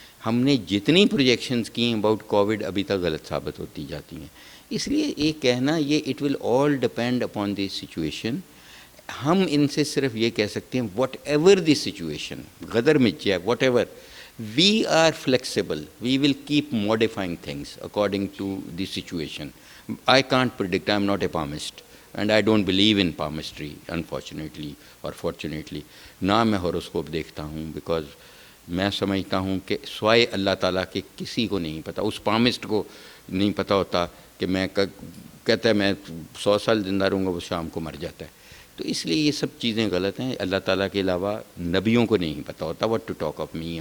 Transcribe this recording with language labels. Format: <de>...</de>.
<ur>ہم نے جتنی پروجیکشنز کی ہیں اباؤٹ کووڈ ابھی تک غلط ثابت ہوتی جاتی ہیں. اس لیے یہ کہنا یہ</ur> <en>It will all depend upon the situation.</en> <ur>ہم ان سے صرف یہ کہہ سکتے ہیں</ur> <en>whatever the situation,</en> <ur>غدر مچ جائے</ur> <en>Whatever, we are flexible. We will keep modifying things according to the situation. I can't predict. I'm not a palmist. And I don't believe in palmistry, unfortunately or fortunately.</en> <ur>نہ میں horoscope دیکھتا ہوں، because میں سمجھتا ہوں کہ سوائے اللہ تعالیٰ کے کسی کو نہیں پتہ. اس پامسٹ کو نہیں پتہ ہوتا کہ میں کہتا ہے میں 100 سال زندہ رہوں گا، وہ شام کو مر جاتا ہے. تو اس لیے یہ سب چیزیں غلط ہیں. اللہ تعالیٰ کے علاوہ نبیوں کو نہیں پتہ ہوتا</ur> <en>what to talk of me.</en>